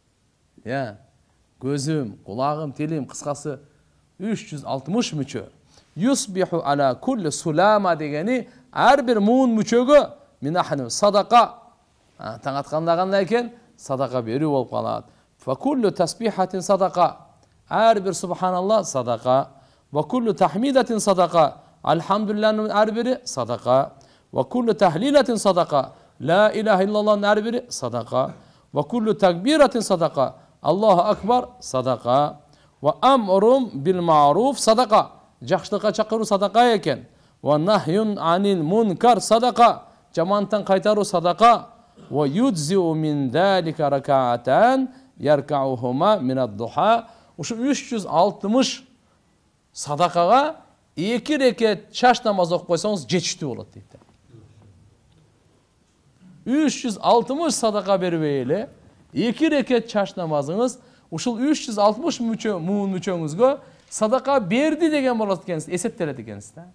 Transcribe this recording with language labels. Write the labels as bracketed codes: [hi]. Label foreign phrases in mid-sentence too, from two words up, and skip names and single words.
[ky] Көзүм, кулагым, тилим, кыскасы 360 мүчө. [ar] يصبح على كل سلامى [ky] дегени ар бир муун мүчөгө [ar] منه صدقة. [ky] Таң атканда кандай экен? Садака берүү болуп калат. [ar] فكل تسبيحة صدقة. [ky] Ар бир субханалла садака. [ar] وكل تحميدة صدقة. [ky] Алхамдулиллахнын ар бири садака. [ar] وكل تهليلة صدقة. لا إله [ky] иллаллахнын ар бири садака. [ar] وكل تكبيرة صدقة. الله أكبر [ky] садака. [ar] وأمر بالمعروف صدقة. [ky] Жакшылыкка чакыруу садака экен. [ar] ونهي عن المنكر صدقة. [ky] Жамандыктан кайтаруу садака. [ar] ويجزئ من ذلك ركعتان يركعهما من الضحى. [ky] Ушу 360 садакага 2 рекет чаш намаз окуп койсоңуз жетиштүү болот дейт. 360 садака бербей эле 2 рекет чаш намазыңыз ушул 360 муун мүчөңүзгө садака берди деген болот экенсиз, эсептелет экенсиз да.